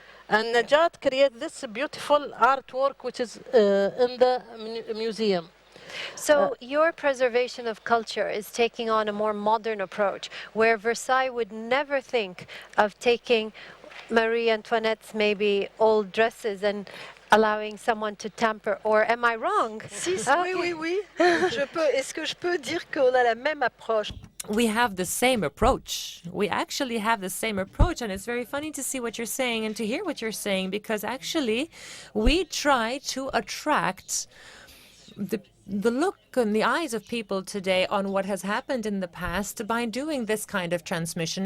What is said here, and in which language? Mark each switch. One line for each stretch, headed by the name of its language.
English: And Najat create this beautiful artwork which is in the museum. So your preservation of culture is taking on a more modern approach, where Versailles would never think of taking Marie Antoinette's maybe old dresses and allowing someone to tamper, or am I wrong?
French: Si, si,
English: Okay.
French: oui. Est-ce que je peux dire qu'on a la même approche?
English: We have the same approach. We actually have the same approach, and it's very funny to see what you're saying and to hear what you're saying, because actually we try to attract the look in the eyes of people today on what has happened in the past by doing this kind of transmission.